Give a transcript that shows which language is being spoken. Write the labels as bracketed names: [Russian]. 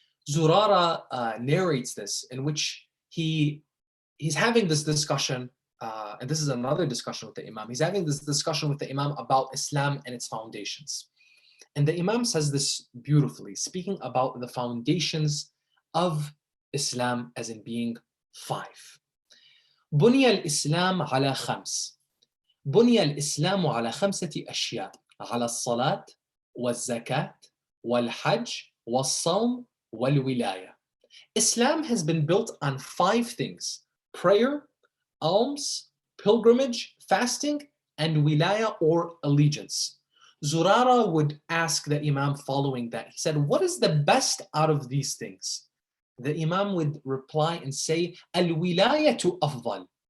[English] Zurara narrates this in which he's having this discussion, and this is another discussion with the Imam. He's having this discussion with the Imam about Islam and its foundations. And the Imam says this beautifully, speaking about the foundations of Islam as in being 5. [Arabic] بني الإسلام على 5. بني الإسلام على 5 أشياء على الصلاة والزكاة والحج والصوم والولاية. [English] Islam has been built on 5 things: prayer, alms, pilgrimage, fasting, and wilaya or allegiance. Zurara would ask the Imam following that. He said, what is the best out of these things? The Imam would reply and say, [Arabic] al-wilayatu afdal.